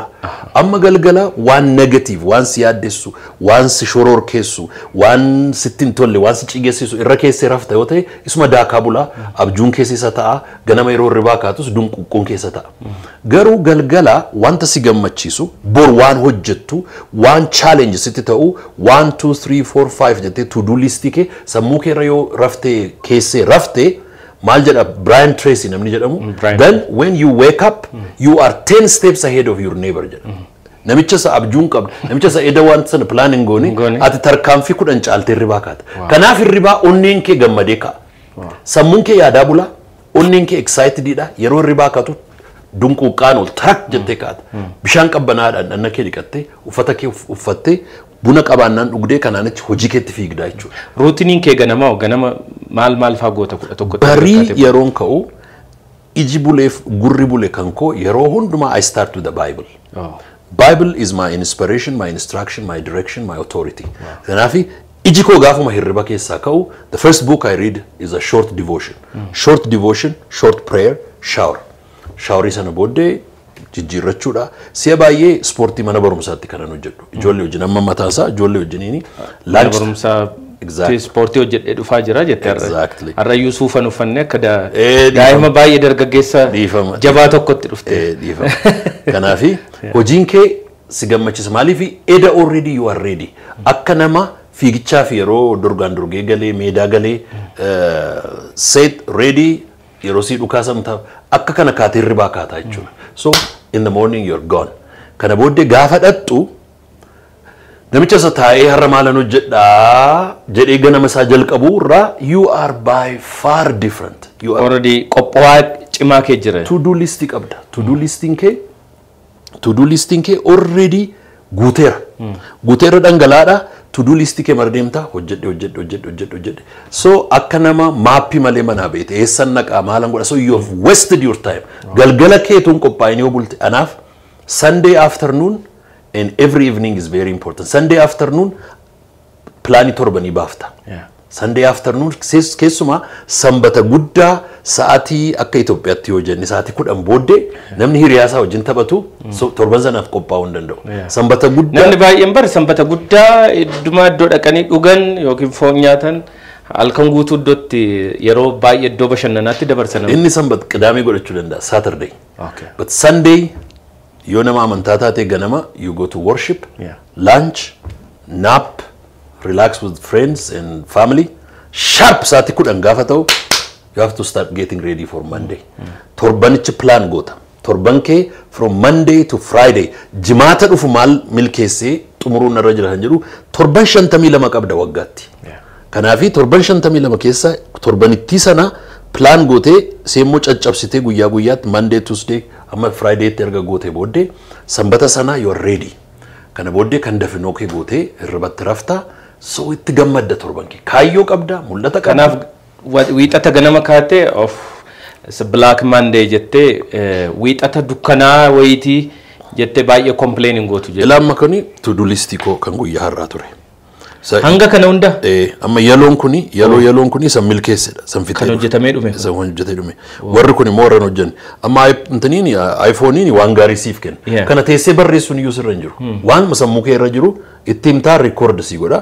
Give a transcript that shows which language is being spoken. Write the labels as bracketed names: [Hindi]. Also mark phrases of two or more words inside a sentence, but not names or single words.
[Oromo] Amma galgala waan negative, waan si yaaddessu, waan si shororkeessu, waan sitti hin tolle, waan si cigeessisu irra keessee rafta yoo ta'e isuma daakaa bula. Abjuun keessa ta'a. Ganama yeroo ribaa kaatus dunquqqoon keessa ta'a. Garuu galgala wanta si gammachiisu bor waan hojjettu, waan challenge sitti ta'u 1 2 3 4 5 jettee [English] to do list [Oromo] kee sammuu kee irra yoo raftee keessee raftee Maal jedha Brian Tracy namni jedhamu. [English] Then when you wake up, you are 10 steps ahead of your neighbor jedha. [Oromo] Namicha sa abjuun qabdu, namicha sa eda waan sana planning gooni, ati tarkaanfii 10 caaltee ribaa kaata. Kanaaf ribaa onneen kee gammadee ka'a. Sammuun kee yaadaa bula, onneen kee excitedidha. Yeroo ribaa kaatu dunquuqqaan ol tarak jettee kaata. Bishaan qabbanaadhaan dhanna kee dhiqattee, uffata kee uffattee buna qabaannaan dhugdee kanaanitti hojii keetti fiigdaa jechuudha. Ruutiniin kee ganama maal fagoota tokko barii yeroon ka'u iji buleef gurri bule kan koo yeroo hundumaa [English] I start with the Bible. Bible is my inspiration, my instruction, my direction, my authority. [Oromo] Kanaafi iji koo gaafuma hirriba keessaa ka'u [English] the first book I read is a short devotion. Short devotion, short prayer, shower. [Oromo] Showerii sana booddee jijjiirrachuudha. Si'a baay'ee ispoortii mana barumsaatti kanan hojjedhu. Ijoollee wajjin amma mataasaa ijoollee wajjiniini. Mana barumsaa ispoortii hojjedhee dhufaa jira jettee har'a Yuusuufan uffanne akka daa'ima baay'ee dargaggeessa jabaa tokkotti dhufte. Kanaafi hojiin kee si gammachiisa maaliif eda [English] already you are ready. [Oromo] Akka nama fiigichaaf yeroo dorgaan dorgee galee meedaa galee [English] set ready [Oromo] yeroo si dhukaa samtaa akka kana kaatee hirribaa kaataa jechuudha. [English] So in the morning you're gone. [Oromo] Kana booddee gaafa dhattu namicha isa taa'ee har'a maalan hojjedhaa jedhee ganama isaa jalqabu irraa [English] you are by far different. You are already [Oromo] qophaa'aa cimaa kee jira. [English] To do list qabda. To do listing kee already guuteera. [Oromo] Guuteera dhangalaadha. [English] To do list [Oromo] kee mardeemta hojjedhe. So akka nama maappii malee manaa beete eessan naqaa maalan godha. [English] So you have wasted your time. [Oromo] Galgala kee tun qophaa'inii yoo bulte anaaf [English] Sunday afternoon and every evening is very important. Sunday afternoon [Oromo] plaanii torbanii baafta. [English] Sunday afternoon [Oromo] keessumaa sanbata guddaa sa'aatii akka Itoophiyaatti yoo jenne sa'aatii 10 booddee namni hiriyaasaa wajjin taphatu torban sanaaf qophaa'uu hin danda'u. Sanbata guddaa namni baay'een bar sanbata guddaa iddoo dhaqanii dhugan yookiin foon nyaatan halkan guutuu iddootti yeroo baay'ee iddoo bashannanaatti dabarsan. Inni sanbata qidaamee godhachuu danda'a Saturday. [English] But Sunday [Oromo] yoo nama amantaa taatee ganama [English] you go to worship, lunch, nap, relax with friends and family. Sharp [Oromo] sa'aatii 10 gaafa ta'u [English] you have to start getting ready for Monday. [Oromo] Torbanichi plan goota. Torban kee [English] from Monday to Friday. [Oromo] Jimaata dhufu maal milkeessee xumuruun irra jira kan jedhu torban 52 qabda waggaatti. Kanaafi torban 52 keessa torbanittii sana plan gootee seemmoo caccabsitee guyyaa guyyaatti [English] Monday, Tuesday [Oromo] amma Friday tti erga gootee booddee sanbata sana [English] you are ready. [Oromo] Kana booddee kan dafinoo kee gootee hirribatti raftaa. So itti gammadda torban kee kaayyoo qabda mul'ata qabda. Kanaaf wiixata ganama kaatee of [English] Black Monday [Oromo] jettee wiixata dukkanaa wayitii jettee baay'ee complaining gootu jedhe. Ilaamma kuni [English] to do list [Oromo] koo kan guyyaa har'aa ture. Hanga kana hunda amma yaloon kuni san milkeessedha san fitee. Kan hojjetamee dhume. San hojjetee dhume. Warri kuni mooran hojjenni. Amma intaniini iPhone'iini waan gaarii siif kenna. Kana teessee barreessuun iyyuu sirra hin jiru. Waan sammuu kee irra jiru itti himtaa record si godha.